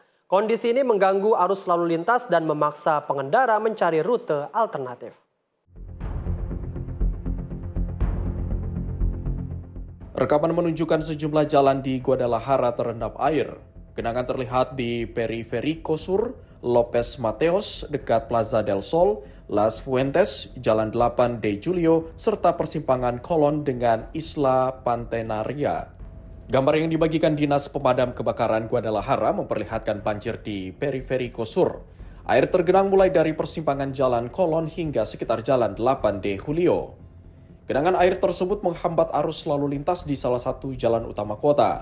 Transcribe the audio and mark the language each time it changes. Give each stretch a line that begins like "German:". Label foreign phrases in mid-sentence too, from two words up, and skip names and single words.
Indonesian: Kondisi ini mengganggu arus lalu lintas dan memaksa pengendara mencari rute alternatif. Rekaman menunjukkan sejumlah jalan di Guadalajara terendam air. Genangan terlihat di Periférico Sur, López Mateos, dekat Plaza del Sol, Las Fuentes, Jalan 8 de Julio, serta persimpangan Colón dengan Isla Pantenaria. Gambar yang dibagikan Dinas Pemadam Kebakaran Guadalajara memperlihatkan banjir di Periférico Sur. Air tergenang mulai dari persimpangan Jalan Colón hingga sekitar Jalan 8 de Julio. Genangan air tersebut menghambat arus lalu lintas di salah satu jalan utama kota.